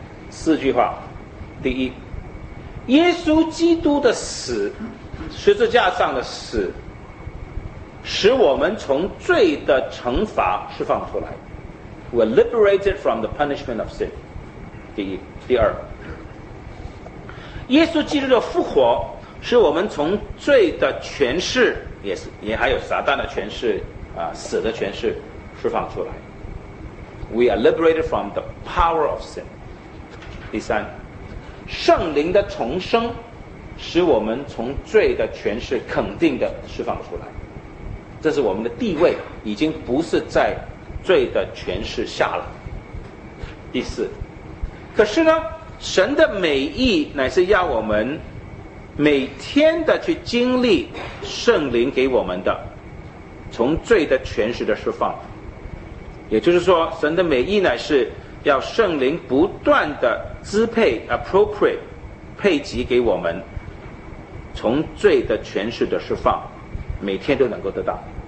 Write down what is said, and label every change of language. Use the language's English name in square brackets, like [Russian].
[Chinese] 四句话。第一，耶稣基督的死，十字架上的死，使我们从罪的惩罚释放出来。 [English] We are liberated from the punishment of sin。 [Chinese] 第一。第二，耶稣基督的复活使我们从罪的权势，也还有撒旦的权势，死的权势释放出来。 [English] We are liberated from the power of sin。 [Chinese] 第三，圣灵的重生使我们从罪的权势肯定的释放出来，这是我们的地位已经不是在罪的权势下了。第四，可是呢，神的美意乃是要我们每天的去经历圣灵给我们的从罪的权势的释放，也就是说，神的美意乃是要圣灵不断的支配 appropriate 配给给我们从罪的权势的释放，每天都能够得到。